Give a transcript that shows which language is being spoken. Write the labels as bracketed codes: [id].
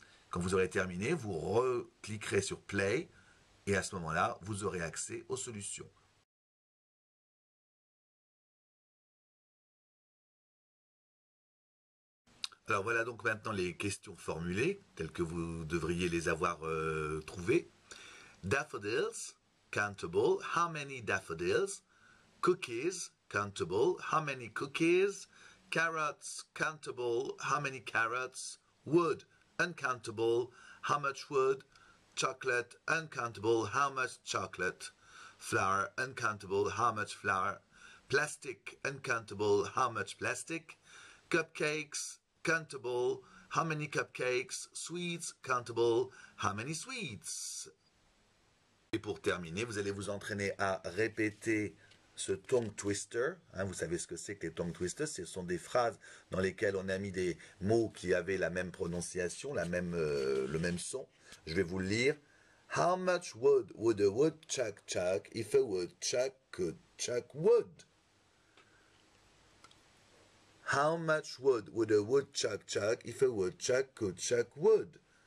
[fr] Quand vous aurez terminé, vous recliquerez sur play et à ce moment-là, vous aurez accès aux solutions. Alors voilà donc maintenant les questions formulées, telles que vous devriez les avoir trouvées. [en] Daffodils, countable, how many daffodils? Cookies, countable, how many cookies? Carrots, countable, how many carrots? Wood, uncountable, how much wood? Chocolate, uncountable, how much chocolate? Flour, uncountable, how much flour? Plastic, uncountable, how much plastic? Cupcakes, countable, how many cupcakes? Sweets, countable, how many sweets? [fr] Et pour terminer, vous allez vous entraîner à répéter ce tongue twister. Vous savez ce que c'est que les tongue twisters? Ce sont des phrases dans lesquelles on a mis des mots qui avaient la même prononciation, le même son. Je vais vous le lire. [en] How much wood would a woodchuck chuck if a woodchuck could chuck wood? How much wood would a woodchuck chuck if a woodchuck could chuck wood?